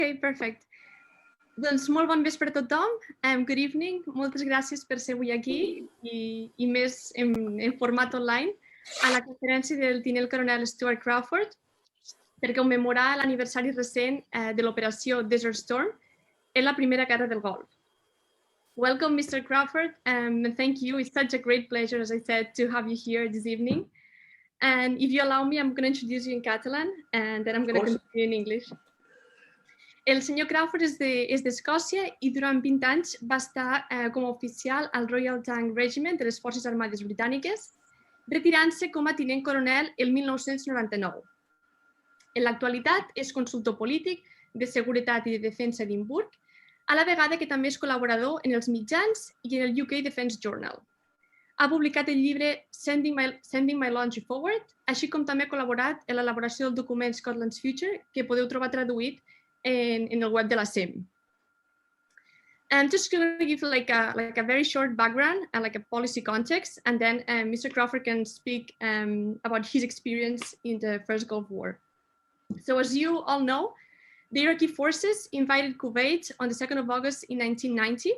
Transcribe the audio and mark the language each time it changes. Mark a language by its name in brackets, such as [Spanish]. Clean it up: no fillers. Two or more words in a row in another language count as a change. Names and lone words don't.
[English] Okay, perfect. [Catalan] Doncs molt bon vespre a tothom. [English] Good evening. [Catalan] Moltes gràcies per ser avui aquí i més en format online a la conferència del tinent coronel Stuart Crawford per commemorar l'aniversari recent de l'operació Desert Storm en la Primera Guerra del Golf. [English] Welcome, Mr. Crawford, and thank you. It's such a great pleasure, as I said, to have you here this evening. And if you allow me, I'm going to introduce you in Catalan, and then I'm going to continue in English. [Catalan] El senyor Crawford és d'Escòcia i durant 20 anys va estar com a oficial al Royal Tanks Regiment de les Forces Armades Britàniques, retirant-se com a tinent coronel el 1999. En l'actualitat és consultor polític de seguretat i de defensa d'Edimburg, a la vegada que també és col·laborador en els mitjans i en el UK Defence Journal. Ha publicat el llibre Sending My Launch Forward, així com també ha col·laborat en l'elaboració del document Scotland's Future, que podeu trobar traduït en el web de la SEM. [English] I'm just going to give like a very short background and like a policy context, and then Mr. Crawford can speak about his experience in the First Gulf War. So as you all know, the Iraqi forces invaded Kuwait on the 2nd of August in 1990.